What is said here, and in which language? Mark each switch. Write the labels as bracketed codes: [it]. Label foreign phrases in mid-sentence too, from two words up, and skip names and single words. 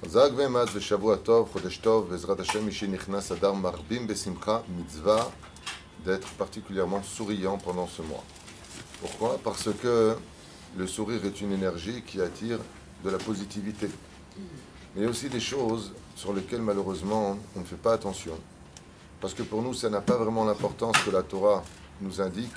[he] חזק ואמץ ושבוע טוב, חודש טוב, בעזרת השם, מי שנכנס אדר מרבים בשמחה, מצווה [fr] d'être particulièrement souriant pendant ce mois. Pourquoi? Parce que le sourire est une énergie qui attire de la positivité. Mais il y a aussi des choses sur lesquelles malheureusement on ne fait pas attention. Parce que pour nous, ça n'a pas vraiment l'importance que la Torah nous indique.